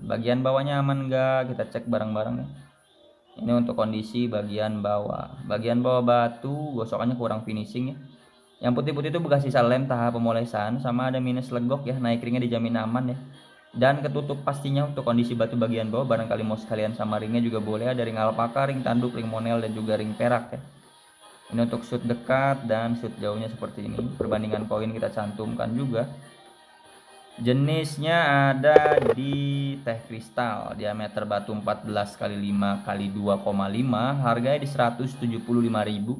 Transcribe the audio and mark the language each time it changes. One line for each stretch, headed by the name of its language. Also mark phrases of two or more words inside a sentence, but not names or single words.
Indonesian: Bagian bawahnya aman enggak? Kita cek bareng-bareng ya. Ini untuk kondisi bagian bawah. Bagian bawah batu gosokannya kurang finishing ya. Yang putih-putih itu bekas sisa lem tahap pemolesan sama ada minus legok ya. Naik ringnya dijamin aman ya. Dan ketutup pastinya untuk kondisi batu bagian bawah. Barangkali mau sekalian sama ringnya juga boleh. Ada ring alpaka, ring tanduk, ring monel dan juga ring perak ya. Ini untuk shoot dekat dan shoot jauhnya seperti ini. Perbandingan koin kita cantumkan juga. Jenisnya ada di teh kristal. Diameter batu 14 kali 5 kali 2,5. Harganya di 175.000.